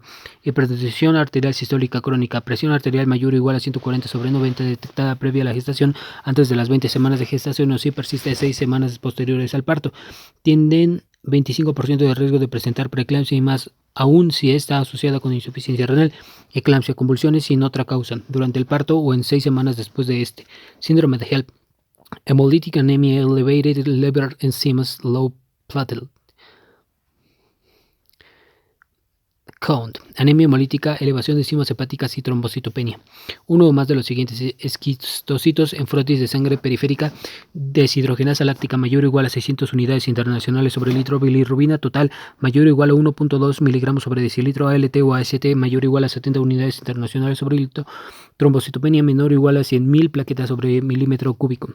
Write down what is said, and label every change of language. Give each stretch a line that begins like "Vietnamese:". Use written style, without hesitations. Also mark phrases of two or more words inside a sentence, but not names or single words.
Spanish: Hipertensión arterial sistólica crónica. Presión arterial mayor o igual a 140 sobre 90 detectada previa a la gestación antes de las 20 semanas de gestación o si persiste 6 semanas posteriores al parto. Tienden 25% de riesgo de presentar preeclampsia y más aún si está asociada con insuficiencia renal, eclampsia, convulsiones sin otra causa, durante el parto o en 6 semanas después de este. Síndrome de HELLP.
English: Hemolytic anemia, elevated liver enzymes, low platelet count,
Spanish: anemia hemolítica, elevación de enzimas hepáticas y trombocitopenia. Uno o más de los siguientes: esquistocitos en frotis de sangre periférica, deshidrogenasa láctica mayor o igual a 600 unidades internacionales sobre litro, bilirrubina total mayor o igual a 1.2 miligramos sobre decilitro, ALT o AST mayor o igual a 70 unidades internacionales sobre litro, trombocitopenia menor o igual a 100.000 plaquetas sobre milímetro cúbico.